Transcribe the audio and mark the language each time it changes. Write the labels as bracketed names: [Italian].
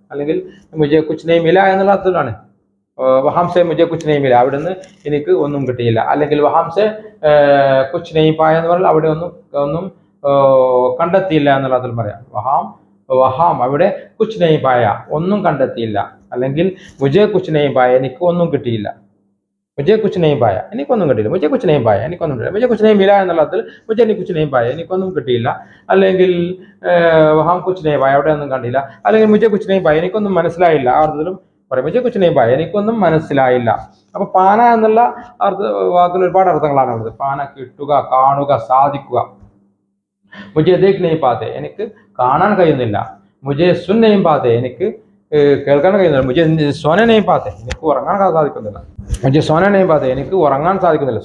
[Malayalam] അല്ലെങ്കിൽ [Hindi] മുझे कुछ नहीं मिला [Malayalam] എന്നുള്ള അർത്ഥത്തിലാണ്। [Hindi] വഹാം സെ മുझे कुछ नहीं मिला, [Malayalam] അവിടുന്ന് എനിക്ക് ഒന്നും കിട്ടിയില്ല, അല്ലെങ്കിൽ [Hindi] വഹാം സെ कुछ नहीं पाया [Malayalam] എന്ന് പറഞ്ഞാൽ അവിടെ ഒന്നും കണ്ടെത്തിയില്ല എന്നുള്ള അർത്ഥത്തിൽ പറയാം। [Hindi] വഹാം [Malayalam] അവിടെ [Hindi] कुछ नहीं पाया [Malayalam] ഒന്നും കണ്ടെത്തിയില്ല, അല്ലെങ്കിൽ [Hindi] മുझे कुछ नहीं पाया [Malayalam] എനിക്ക് ഒന്നും കിട്ടിയില്ല। [Hindi] मुझे कुछ नहीं पाया [Malayalam] എനിക്കൊന്നും കിട്ടിയില്ല, [Hindi] मुझे कुछ नहीं पाया എനിക്കൊന്നും കിട്ടിയില്ല, मुझे कुछ नहीं मिला [Malayalam] എന്നുള്ള അർത്ഥത്തിൽ [Hindi] मुझे कुछ नहीं पाया എനിക്കൊന്നും കിട്ടിയില്ല, [Malayalam] അല്ലെങ്കിൽ [Hindi] വഹാം कुछ नहीं पाया [Malayalam] അവിടെ ഒന്നും കണ്ടില്ല, [Hindi] അല്ലെങ്കിൽ मुझे कुछ नहीं पाया [Malayalam] എനിക്കൊന്നും മനസ്സിലായില്ല, ആ അർത്ഥത്തിലും പറയും [Hindi] मुझे कुछ नहीं पाया എനിക്കൊന്നും മനസ്സിലായില്ല। [Malayalam] അപ്പോൾ പാന എന്നുള്ള വാക്കിൽ ഒരുപാട് അർത്ഥങ്ങളാണ് ഉള്ളത്। പാന കിട്ടുക, കാണുക, സാധിക്കുക। [Hindi] मुझे देख नहीं पाते [Malayalam] എനിക്ക് കാണാൻ കഴിയുന്നില്ല, [Hindi] मुझे सुन नहीं पाते [Malayalam] എനിക്ക് കേൾക്കാൻ കഴിയുന്നില്ല, [Hindi] मुझे सोने नहीं पाते [Malayalam] എനിക്ക് ഉറങ്ങാൻ സാധിക്കുന്നില്ല, [Hindi] मुझे सोने नहीं पाते എനിക്ക് ഉറങ്ങാൻ സാധിക്കുന്നില്ല।